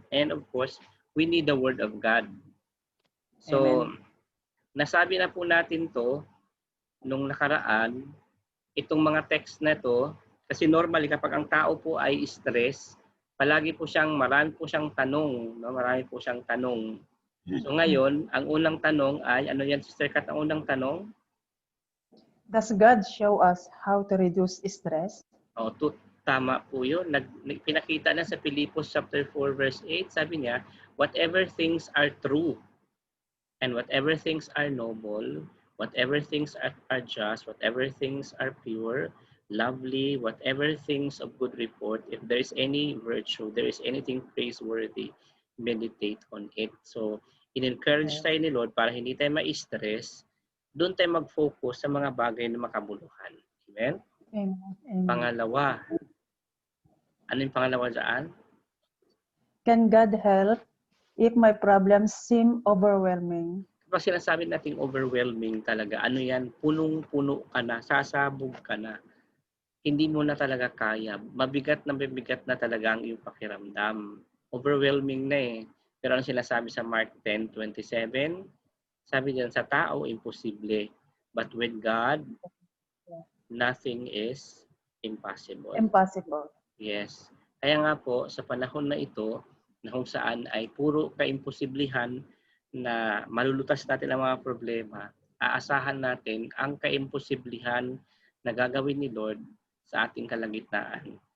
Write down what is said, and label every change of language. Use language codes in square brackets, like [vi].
[en] And of course, we need the word of God. [tl] So, nasabi na po natin to nung nakaraan, itong mga text na to, kasi normally kapag ang tao po ay stress, marami po siyang tanong, no? Marami po siyang tanong. So ngayon, ang unang tanong ay, ano yan, Sister Kat, ang unang tanong? [en] Does God show us how to reduce stress? [tl] Tama po yun. Pinakita na sa Filipos chapter 4 verse 8, sabi niya, [en] whatever things are true, and whatever things are noble, whatever things are just, whatever things are pure, lovely, whatever things of good report, if there is any virtue, there is anything praiseworthy, meditate on it. [tl] So, in-encourage tayo ni Lord para hindi tayo ma-stress, doon tayo mag-focus sa mga bagay na makabuluhan. [en] Amen? Amen. [tl] Pangalawa. Ano yung pangalawa dyan? [en] Can God help if my problems seem overwhelming? [tl] Kapag sinasabi natin overwhelming talaga, ano yan? Punong-puno ka na, sasabog ka na. Hindi mo na talaga kaya. Mabigat na talaga ang iyong pakiramdam. Overwhelming na eh. Pero ang sinasabi sa Mark 10:27, sabi diyan, sa tao, imposible. [en] But with God, nothing is impossible. Impossible. [tl] Yes. Kaya nga po, sa panahon na ito, na kung saan ay puro kaimposiblihan na malulutas natin ang mga problema, aasahan natin ang kaimposiblihan na gagawin ni Lord sa ating kalagitnaan.